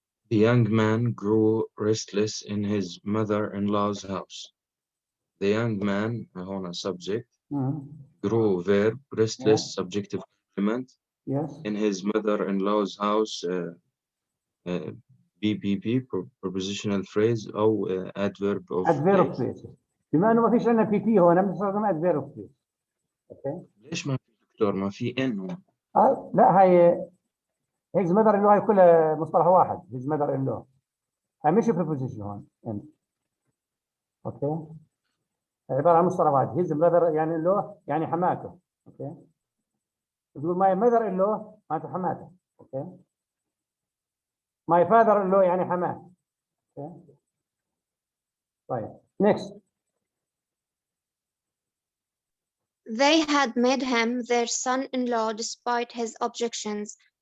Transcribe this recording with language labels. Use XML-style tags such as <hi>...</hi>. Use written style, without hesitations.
<en>The young man grew restless in his mother-in-law's house. The young man,</en> <ar>هنا</ar> <en>subject, grew verb, restless subjective complement. Yes. In his mother-in-law's house, BPP prepositional phrase</en> <ar>أو</ar> <en>adverb of adverb place. place.</en> <ar>بما انه ما فيش عندنا بي هون بنستخدم</ar> <en>adverb place.</en> <ar>اوكي. ليش ما في دكتور؟ ما في ان هون. لا هي</ar> <en>his mother in law</en> <ar>هي كلها مصطلح واحد. his mother in law. هي مش preposition هون. اوكي. عباره عن مصطلح واحد.</ar> <en>his mother</en> <ar>يعني له يعني حماته. اوكي. تقول</ar> <en>my mother in law</en> <ar>معناته حماته. اوكي.</ar> <en>my father in law</en> <ar>يعني حماه. اوكي. طيب.</ar> <en>next. They had made him their son-in-law despite his objections.</en>